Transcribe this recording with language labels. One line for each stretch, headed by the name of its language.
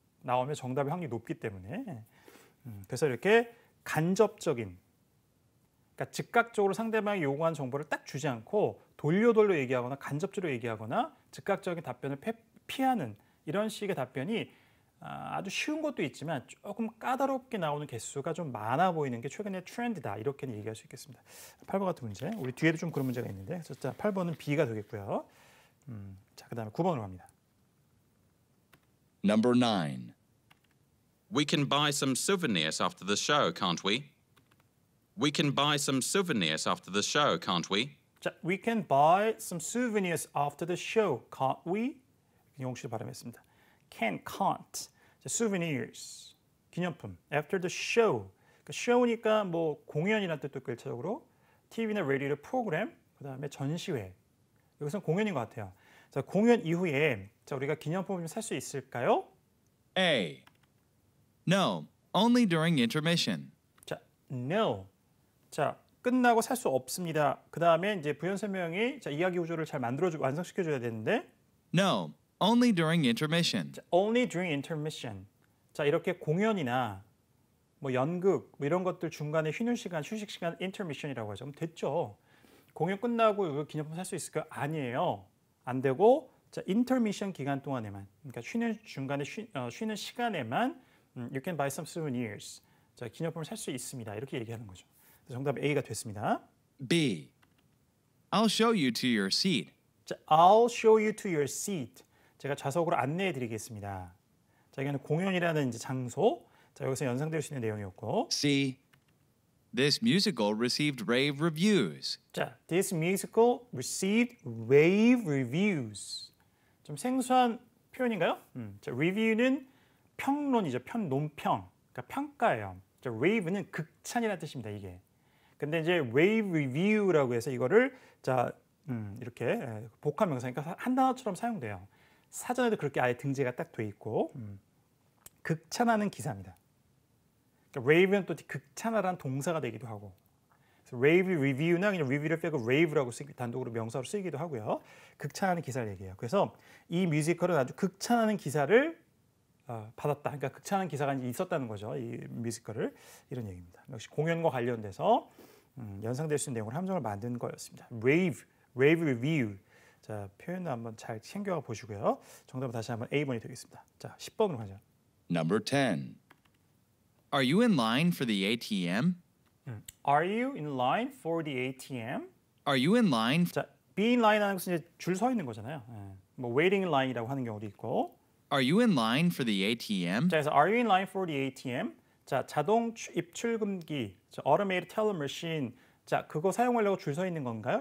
Korean: 나오면 정답의 확률이 높기 때문에. 그래서 이렇게 간접적인, 그러니까 즉각적으로 상대방이 요구한 정보를 딱 주지 않고 돌려 얘기하거나 간접적으로 얘기하거나 즉각적인 답변을 피하는 이런 식의 답변이 아주 쉬운 것도 있지만 조금 까다롭게 나오는 개수가 좀 많아 보이는 게 최근의 트렌드다. 이렇게는 얘기할 수 있겠습니다. 8번 같은 문제. 우리 뒤에도 좀 그런 문제가 있는데. 자, 8번은 B가 되겠고요. 자, 그다음에 9번으로 갑니다.
English: Number 9. We can buy some souvenirs after the show, can't we? We can buy some souvenirs after the show, can't we? 자, we can buy some souvenirs after the show, can't we?
Korean: 영국식 발음했습니다. Can, can't. 자, souvenirs, 기념품.
English: After the show.
Korean: 그러니까 show니까 뭐 공연이라는 뜻도 있고 1차적으로 TV나 라디오 프로그램, 그다음에 전시회. 여기서는 공연인 것 같아요. 자, 공연 이후에 자, 우리가 기념품을 좀 살 수 있을까요?
English: A. No, only during intermission. 자, no.
Korean: 자, 끝나고 살 수 없습니다. 그다음에 이제 부연 설명이 자, 이야기 구조를 잘 만들어주고 완성시켜 줘야 되는데
English: No, only during intermission. 자, only during intermission.
Korean: 자, 이렇게 공연이나 뭐 연극 뭐 이런 것들 중간에 쉬는 시간, 휴식 시간 intermission이라고 하죠. 그럼 됐죠. 공연 끝나고 이거 기념품 살 수 있을까요? 아니에요. 안 되고 자, intermission 기간 동안에만, 그러니까 쉬는 중간에 쉬는 시간에만
English: you can buy some souvenirs.
Korean: 자, 기념품을 살 수 있습니다. 이렇게 얘기하는 거죠. 정답 A가 됐습니다.
English: B. I'll show you to your seat. 자, I'll show you to your seat.
Korean: 제가 좌석으로 안내해 드리겠습니다. 자, 이거는 공연이라는 이제 장소. 자, 여기서 연상될 수 있는 내용이었고.
English: C. This musical received rave reviews. 자, this musical received rave reviews.
Korean: 좀 생소한 표현인가요? 자, review는 평론이죠. 논평. 그러니까 평가예요. 자, rave는 극찬이라는 뜻입니다. 이게. 근데 이제 rave review라고 해서 이거를 자, 이렇게 복합 명사니까 한 단어처럼 사용돼요. 사전에도 그렇게 아예 등재가 딱 돼 있고 극찬하는 기사입니다. 그러니까 rave는 또 극찬하라는 동사가 되기도 하고 rave review나 그냥 review를 빼고 rave라고 단독으로 명사로 쓰이기도 하고요. 극찬하는 기사를 얘기해요. 그래서 이 뮤지컬은 아주 극찬하는 기사를 받았다. 그러니까 극찬하는 기사가 있었다는 거죠. 이 뮤지컬을 이런 얘기입니다. 역시 공연과 관련돼서 연상될 수 있는 내용을 함정을 만든 거였습니다.
English: rave review.
Korean: 자, 표현도 한번 잘 챙겨 보시고요. 정답은 다시 한번 A번이 되겠습니다. 자, 10번으로 가죠.
English: Number 10. Are you in line for the ATM? Are you in line for the ATM? Are you in line?
Korean: 자, be in line 하는 것은 이제 줄 서 있는 거잖아요. 뭐
English: waiting in line
Korean: 이라고 하는 경우도 있고.
English: Are you in line for the ATM?
Korean: 자, 그래서
English: are you in line for the ATM?
Korean: 자, 자동 입출금기, 자,
English: automated teller machine.
Korean: 자, 그거 사용하려고 줄 서 있는 건가요?